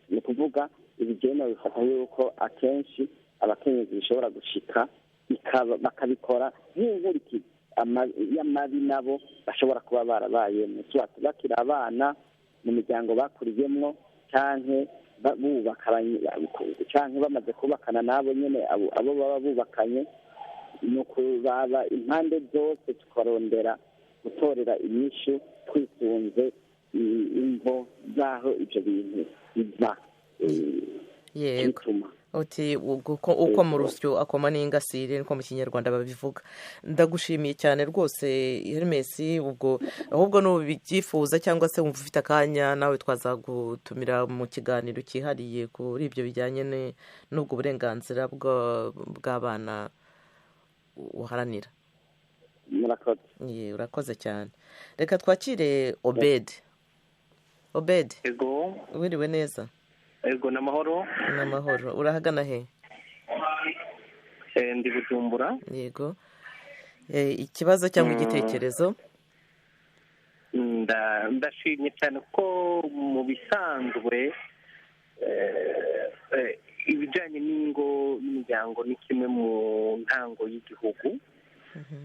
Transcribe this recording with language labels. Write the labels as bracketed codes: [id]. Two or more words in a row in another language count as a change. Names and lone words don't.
[rn] ni ukuvuga ibigenda bifata yuko akenshi abakenyezi bishobora gushika bakabikora nk'inkurikizi y'amabi nabo bashobora kuba barabayemo, bakiri abana mu miryango bakuriyemwo, canke canke bamaze kubakana nabo nyene abo baba bubakanye. ni ukubaba impande zose tukarondera gutorera inyishu twisunze imvo z'aho ibyo bintu biva. [rw] yego uti uko mu rusyo akoma n'ingasire niko mu kinyarwanda babivuga. ndagushimiye cyane rwose Hermes. ubwo ahubwo n'ubyifuza cyangwa se wumva ufite akanya nawe twazagutumira mu kiganiro cyihariye kuri ibyo bijyanye n'ubwo burenganzira bw'abana uharanira. murakoze. urakoze cyane. reka twakire Obed. [rn] Ego [rw] wiriwe neza? [rn] ego n'amahoro. [rw] n'amahoro. urahagana he? [rn] ndi Bujumbura. [rw] yego. ikibazo cyangwa igitekerezo? [rn] ndashimye cyane ko mu bisanzwe ibijyanye n'ingo n'imiryango ni kimwe mu ntango y'igihugu.